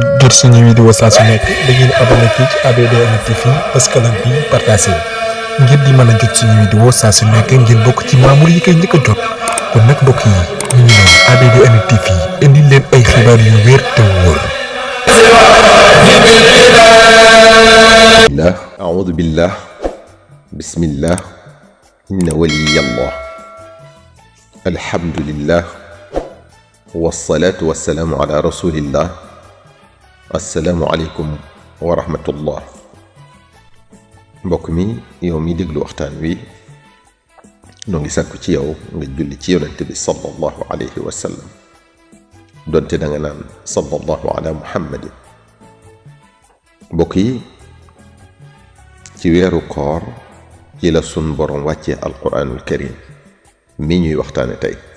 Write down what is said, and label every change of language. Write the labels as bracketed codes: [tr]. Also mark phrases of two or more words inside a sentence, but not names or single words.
[wo] jot suñu vidéo saa su nekk da ngeen abonné fii ci ABDN TV bës cloche bi partagé ngir di mën a jot suñu vidéo saa su nekk ngeen bokk ci membre yi koy njëkk a jot kon nag mbokk yi ñu ngi noonu ABDN TV indi leen ay xibaar yu wér te wóor. [ar] أعوذ بالله بسم الله إن ولي الله الحمد لله والصلاة والسلام على رسول الله السلام عليكم ورحمة الله [wo] mbokk mi yow mi déglu waxtaan wi noo ngi sàkku ci yow nga julli ci yonent bi [ar] صلى الله عليه وسلم [wo] donte da nga naan [ar] صلى الله على محمد [wo] mbokk yi ci weeru koor ci la sun borom wàccee [ar] القرآن الكريم [wo] mi ñuy waxtaane tey